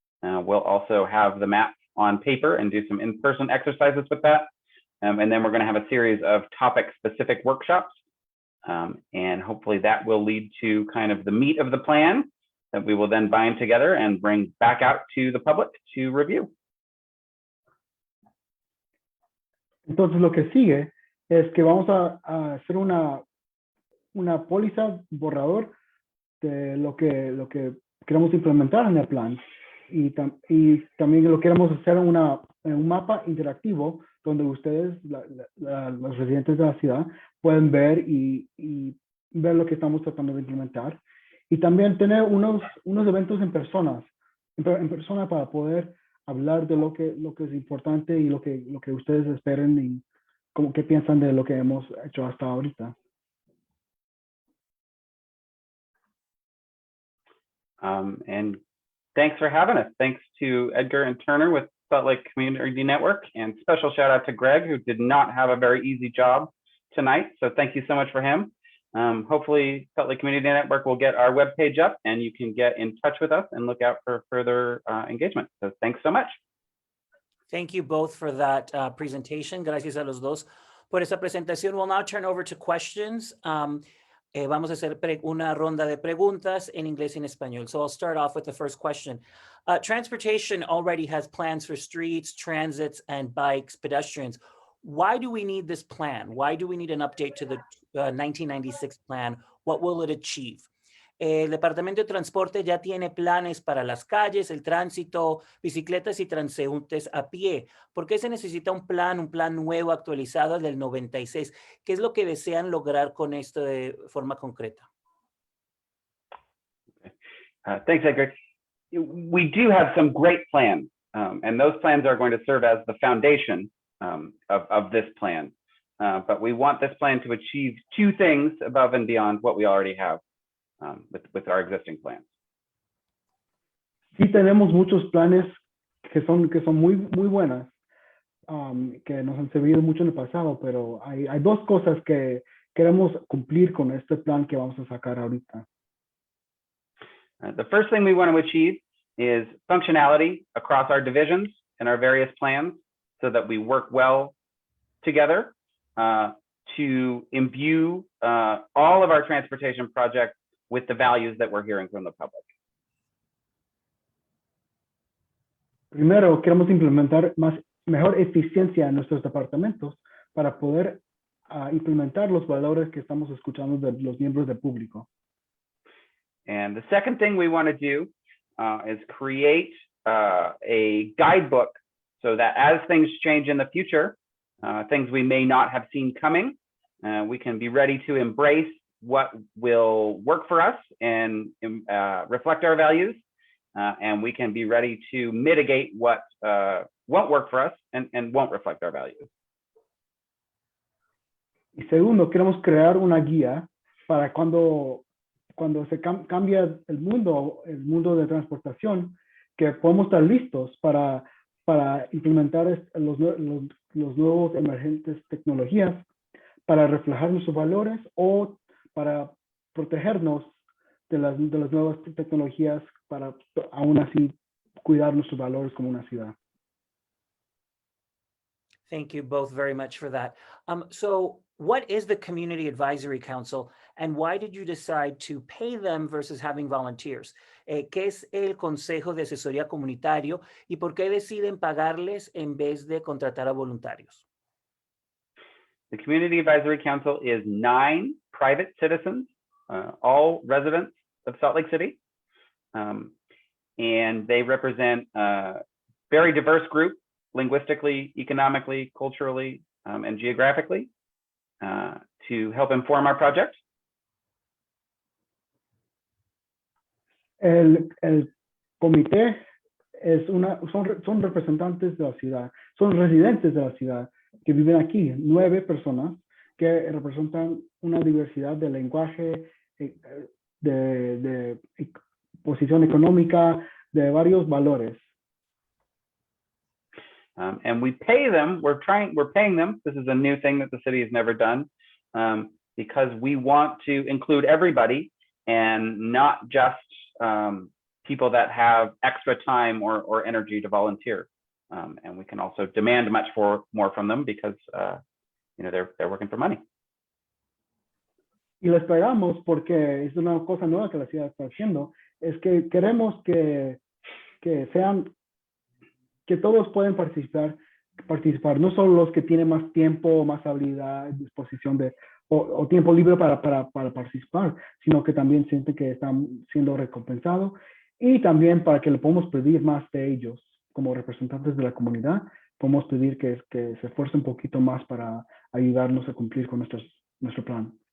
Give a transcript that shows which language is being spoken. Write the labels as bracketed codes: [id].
[en] We'll also have the map on paper and do some in-person exercises with that. And then we're going to have a series of topic-specific workshops. And hopefully that will lead to kind of the meat of the plan that we will then bind together and bring back out to the public to review. [es] Entonces lo que sigue es que vamos a hacer una póliza borrador de lo que queremos implementar en el plan y también lo queremos hacer un mapa interactivo donde ustedes, los residentes de la ciudad, pueden ver y ver lo que estamos tratando de implementar y también tener unos eventos en persona para poder hablar de lo que es importante y lo que ustedes esperen y qué piensan de lo que hemos hecho hasta ahorita. [en] And thanks for having us. Thanks to Edgar and Turner with Salt Lake Community Network, and special shout out to Greg, who did not have a very easy job tonight. So thank you so much for him. Hopefully Salt Lake Community Network will get our webpage up and you can get in touch with us and look out for further engagement. So thanks so much. Thank you both for that presentation. [es] Gracias a los dos por esa presentación. [en] We'll now turn over to questions. [es] Vamos a hacer una ronda de preguntas en inglés y en español. [en] So I'll start off with the first question. Transportation already has plans for streets, transits, and bikes, pedestrians. Why do we need this plan? Why do we need an update to the 1996 plan? What will it achieve? [es] El Departamento de Transporte ya tiene planes para las calles, el tránsito, bicicletas y transeúntes a pie. ¿Por qué se necesita un plan nuevo actualizado del 96? ¿Qué es lo que desean lograr con esto de forma concreta? [en] Thanks, Edgar. We do have some great plans, and those plans are going to serve as the foundation of this plan. But we want this plan to achieve two things above and beyond what we already have. With our existing plans. [es] Sí tenemos muchos planes que son muy buenas, que nos han servido mucho en el pasado, pero hay dos cosas que queremos cumplir con este plan que vamos a sacar ahorita. [en] The first thing we want to achieve is functionality across our divisions and our various plans so that we work well together to imbue all of our transportation projects with the values that we're hearing from the public. [es] Primero, queremos implementar mejor eficiencia en nuestros departamentos para poder implementar los valores que estamos escuchando de los miembros del público. [en] And the second thing we want to do is create a guidebook so that as things change in the future, things we may not have seen coming, we can be ready to embrace what will work for us and reflect our values, and we can be ready to mitigate what won't work for us and won't reflect our values. [es] Y segundo, queremos crear una guía para cuando se cambia el mundo de transportación, que podemos estar listos para implementar los nuevos emergentes tecnologías, para reflejar nuestros valores o para protegernos de las nuevas tecnologías para aún así cuidar nuestros valores como una ciudad. [en] Thank you both very much for that. So what is the Community Advisory Council and why did you decide to pay them versus having volunteers? [es] ¿Qué es el Consejo de Asesoría Comunitario y por qué deciden pagarles en vez de contratar a voluntarios? [en] The Community Advisory Council is 9 private citizens, all residents of Salt Lake City. And they represent a very diverse group, linguistically, economically, culturally, and geographically, to help inform our project. [es] El comité son representantes de la ciudad, son residentes de la ciudad que viven aquí, 9 personas que representan una diversidad de lenguaje, de posición económica, de varios valores. [en] And we pay them, we're paying them, this is a new thing that the city has never done, because we want to include everybody and not just people that have extra time or energy to volunteer. And we can also demand much more from them because they're working for money. [es] Y les pagamos porque es una cosa nueva que la ciudad está haciendo, es que queremos que todos pueden participar, no solo los que tienen más tiempo, más habilidad, disposición o tiempo libre para participar, sino que también sienten que están siendo recompensados y también para que le podamos pedir más de ellos como representantes de la comunidad, podemos pedir que se esfuercen un poquito más para ayudarnos a cumplir con nuestro plan.